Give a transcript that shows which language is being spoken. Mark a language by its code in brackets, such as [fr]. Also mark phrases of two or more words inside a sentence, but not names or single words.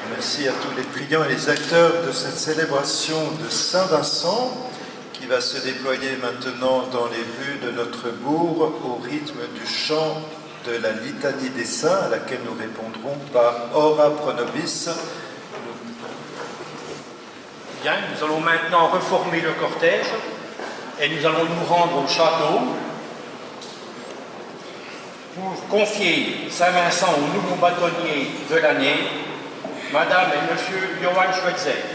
[fr] merci à tous les priants et les acteurs de cette célébration de Saint-Vincent qui va se déployer maintenant dans les rues de notre bourg au rythme du chant de la litanie des saints à laquelle nous répondrons par [la] Ora pro nobis. [fr] Bien, nous allons maintenant reformer le cortège et nous allons nous rendre au château pour confier Saint-Vincent au nouveau bâtonnier de l'année, Madame et Monsieur Johann Schweitzer.